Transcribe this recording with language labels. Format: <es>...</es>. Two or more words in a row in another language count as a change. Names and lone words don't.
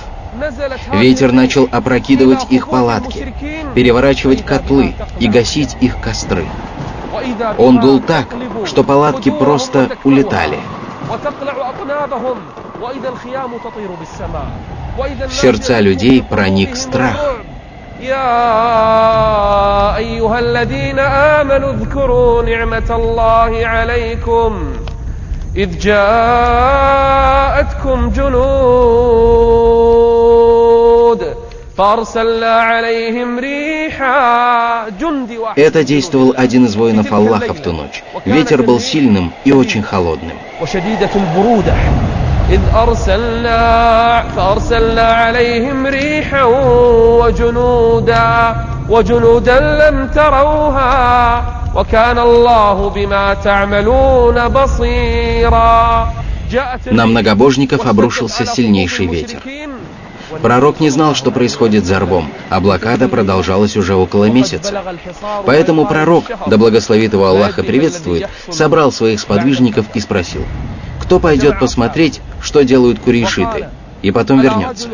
<ru>Ветер начал опрокидывать их палатки, переворачивать котлы и гасить их костры. Он дул так, что палатки просто улетали. В сердца людей проник страх.</ru> <ar>يا أيها الذين آمنوا اذكروا نعمة الله عليكم إذ جاءتكم جنود فأرسلنا عليهم ريحا جند واحد.</ar> <ru>Это действовал один из воинов Аллаха в ту ночь. Ветер был сильным и очень холодным.</ru> <ar>وشديدة البرودة إذ فأرسلنا عليهم ريحا وجنودا لم تروها وكان الله بما تعملون بصيرا.</ar> <ru>На многобожников обрушился сильнейший ветер. Пророк не знал, что происходит за рвом, а блокада продолжалась уже около месяца. Поэтому пророк, да благословит его Аллах и приветствует, собрал своих сподвижников и спросил: кто пойдет посмотреть, что делают курейшиты, и потом вернется?</ru>